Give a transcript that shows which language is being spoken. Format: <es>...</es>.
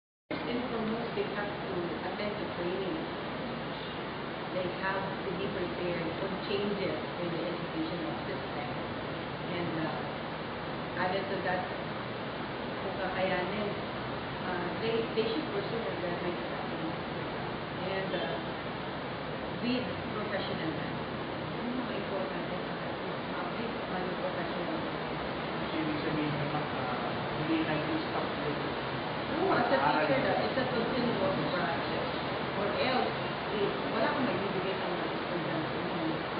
<en>First and foremost, they have to attend to training. They have to be prepared for changes in the educational system. added to that,</en> <tl>kung kakayanin,</tl> <en>they should pursue their graduate studies and be professional na.</en> <tl>Ano mga importante sa atin?</tl> <en>Be professional.</en> <tl>Ibig sabihin naman, hindi nag-stop with</tl> <en>No, as a teacher, it's a continuous process.</en> <tl>Or else, wala kang magbibigay sa mga estudyante mo.</tl>